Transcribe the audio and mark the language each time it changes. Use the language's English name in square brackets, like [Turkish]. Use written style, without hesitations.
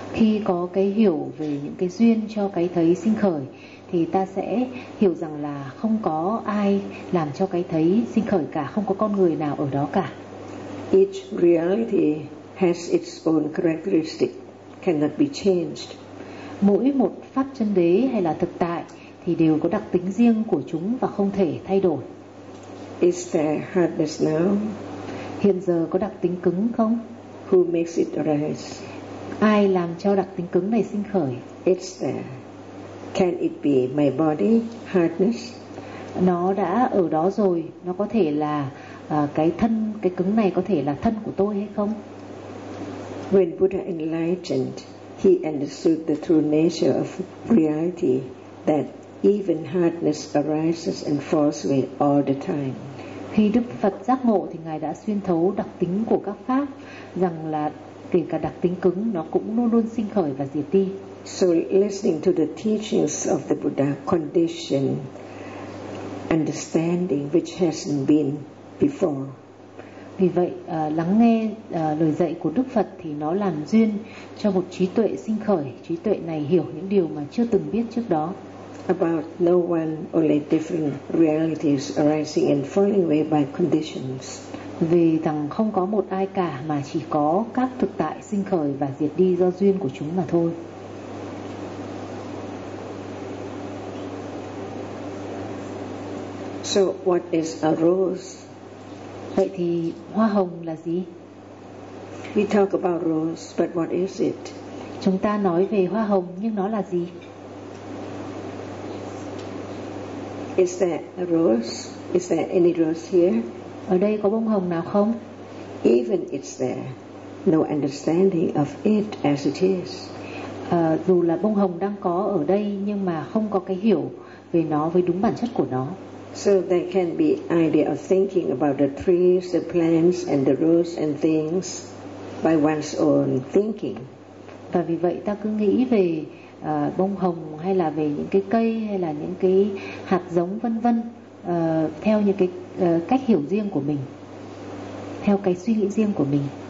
[Vietnamese] Khi có cái hiểu về những cái duyên cho cái thấy sinh khởi thì ta sẽ hiểu rằng là không có ai làm cho cái thấy sinh khởi cả, không có con người nào ở đó cả. [English] Each reality has its own characteristic, cannot be changed. [Vietnamese] Mỗi một pháp chân đế hay là thực tại thì đều có đặc tính riêng của chúng và không thể thay đổi. [English] Is there hardness now? [Vietnamese] Hiện giờ có đặc tính cứng không? [English] Who makes it arise? [Vietnamese] Ai làm cho đặc tính cứng này sinh khởi? [English] It's there. Can it be my body, hardness? [Vietnamese] Nó đã ở đó rồi, nó có thể là cái thân, cái cứng này có thể là thân của tôi hay không? [English] When Buddha enlightened, he understood the true nature of reality, that even hardness arises and falls away all the time. [Vietnamese] Khi Đức Phật giác ngộ thì Ngài đã xuyên thấu đặc tính của các pháp, rằng là kể cả đặc tính cứng nó cũng luôn luôn sinh khởi và diệt đi. [English] So listening to the teachings of the Buddha condition understanding which hasn't been before. [Vietnamese] Vì vậy lắng nghe lời dạy của Đức Phật thì nó làm duyên cho một trí tuệ sinh khởi, trí tuệ này hiểu những điều mà chưa từng biết trước đó. [English] About no one, only different realities arising and falling away by conditions. [Vietnamese] Vì rằng không có một ai cả mà chỉ có các thực tại sinh khởi và diệt đi do duyên của chúng mà thôi. [English] So what is a rose? [Vietnamese] Vậy thì hoa hồng là gì? [English] We talk about rose, but what is it? [Vietnamese] Chúng ta nói về hoa hồng, nhưng nó là gì? [English] Is there a rose? Is there any rose here? [Vietnamese] Ở đây có bông hồng nào không? [English] Even it's there, no understanding of it as it is. [Vietnamese] Dù là bông hồng đang có ở đây nhưng mà không có cái hiểu về nó với đúng bản chất của nó. [English] So there can be idea of thinking about the trees, the plants, and the roses and things by one's own thinking. [Vietnamese] Và vì vậy ta cứ nghĩ về bông hồng hay là về những cái cây hay là những cái hạt giống vân vân theo những cái cách hiểu riêng của mình, theo cái suy nghĩ riêng của mình.